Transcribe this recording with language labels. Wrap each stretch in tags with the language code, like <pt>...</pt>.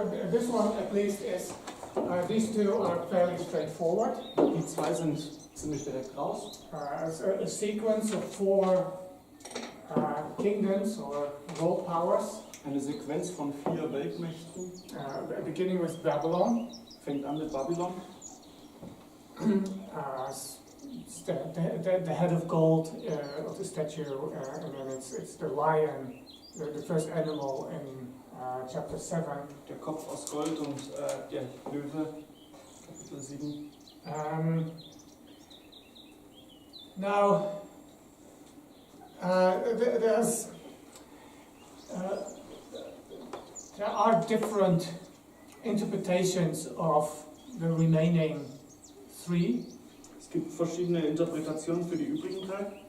<en>This one at least is, these two are fairly straightforward.</en> <de>Die 2 sind ziemlich direkt raus.</de> <en>It's a sequence of 4 kingdoms or world powers.</en> <de>Eine Sequenz von 4 Weltmächten.</de> <en>Beginning with Babylon.</en> <de>Fängt an mit Babylon.</de> <en>The head of gold of the statue, and then it's the lion, the first animal in chapter 7.</en> <de>Der Kopf aus Gold und der Löwe, Kapitel 7.</de> <en>Now, there are different interpretations of the remaining 3.</en> <de>Es gibt verschiedene Interpretationen für die übrigen 3.</de>